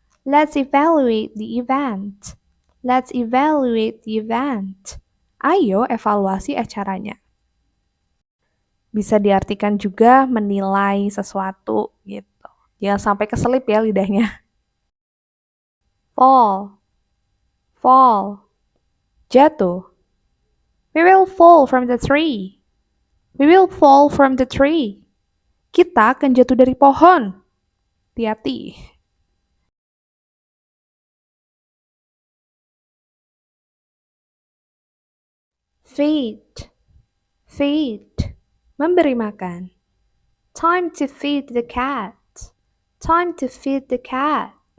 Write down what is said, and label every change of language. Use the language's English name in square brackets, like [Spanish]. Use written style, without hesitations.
[English] Let's evaluate the event. Let's evaluate the event. [Indonesian] Ayo evaluasi acaranya. Bisa diartikan juga menilai sesuatu gitu. Jangan sampai keselip ya lidahnya. [English] Fall. Fall. Jatuh. We will fall from the tree. We will fall from the tree. [Indonesian] Kita akan jatuh dari pohon. Hati-hati. [English] Feed. Feed. Memberi makan. Time to feed the cat. Time to feed the cat.